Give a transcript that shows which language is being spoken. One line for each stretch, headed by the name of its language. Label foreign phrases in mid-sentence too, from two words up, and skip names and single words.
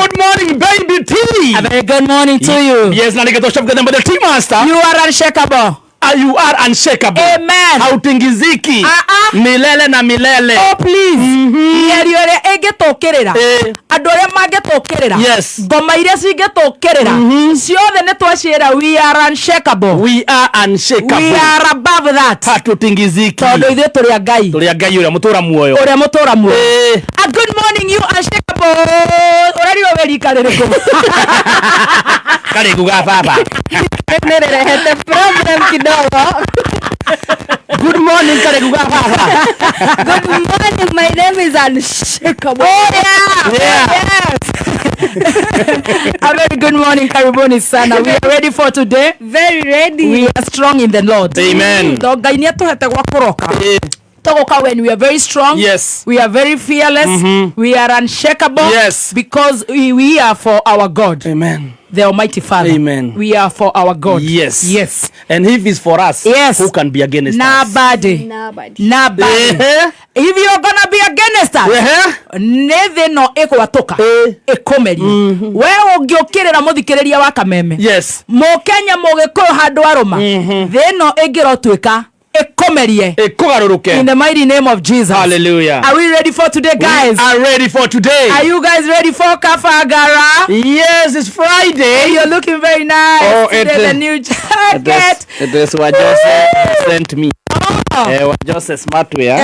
English: morning, baby T. A very good morning to you. Yes,
Swahili: na nikatoshap kwa namba the T master.
English: You are unshakable. You are unshakable. Amen.
Swahili: Hautingiziki. Milele na milele.
English: Oh please.
Kikuyu: Yeri ore egetokerera. Andu aria magetokerera.
English: Yes.
Kikuyu: Ngoma iria cingetokerera. Ciothe ne twacira
English: we are unshakable. We are unshakable. We are above that.
Swahili: Hatutingiziki.
Kikuyu: Tondu ithuĩ tũrĩ a Ngai. Tũrĩ a Ngai uria mutura muoyo. Uria mutura muoyo.
English: A good morning you unshakable.
Kikuyu: Urari overika rĩrĩkũ. Kare kuga baba. Nerehete problem kidogo.
English: Good morning
Kikuyu: kare kuga baba.
English: Good morning, my name is Unshakable. Oh yeah. Yes. A very good morning,
Swahili: karibuni sana.
English: We are ready for today. Very ready. We are strong in the Lord. Amen.
Kikuyu: Ngai ni atuhete gwa kuroka.
English: Togoka when we are very strong. Yes. We are very fearless. We are unshakable. Yes. Because we are for our God. Amen. The Almighty Father. Amen. We are for our God. Yes. Yes. And if it's for us, yes, who can be against us? Nobody. If you're gonna be against us,
Kikuyu: nethe no ekwatoka ekomeri wewe ungiukirira muthikiriria wa Kameme.
English: Yes.
Kikuyu: Mukenya mugikuyu handu aruma theno ingirotwika ekomerie ekogaruruke
English: in the mighty name of Jesus. Hallelujah. Are we ready for today, guys? We are ready for today. Are you guys ready for Kafagara? Yes, it's Friday. You're looking very nice. Oh, the new jacket. It is what Joseph sent me. What Joseph Smartwear.